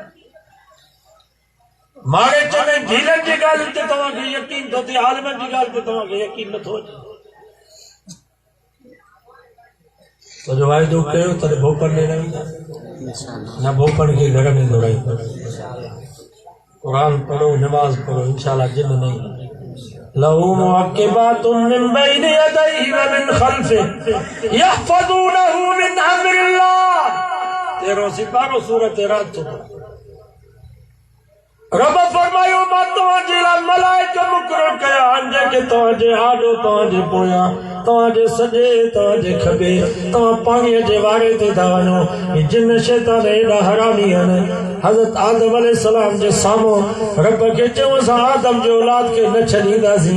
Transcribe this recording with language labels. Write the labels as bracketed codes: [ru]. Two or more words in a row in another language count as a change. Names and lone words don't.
[sd] मारे चने ढीलनि जी ॻाल्हि ते तव्हांखे यकीन थो थिए, आलिमनि जी ॻाल्हि ते तव्हांखे यकीन नथो अचे. तो वाइदो कयो तॾहिं भोपनि ॾे न ईंदासीं, न भोपनि खे घर में घुराईंदा. क़ुरान पढ़ो, नमाज़ पढ़ो, इंशाअल्लाह जिन न ईंदा. [ar] له معقبات من بين يديه ومن خلفه يحفظونه من أمر الله. [sd] 13 सिपारो सूरत रात. रब फरमायो मां तव्हांजे लाइ मलाइका मुक़रर कया आहिनि जेके तव्हांजे आॾो, तव्हांजे पोयां, तव्हांजे सॼे, तव्हांजे खॿे, तव्हां पाणीअ जे वारे ते था वञो. जिन शैतान एॾा हरामी आहिनि. हज़रत आदम अलैहिस्सलाम जे साम्हूं रब खे चयूं असां आदम जे औलाद खे न छॾींदासीं.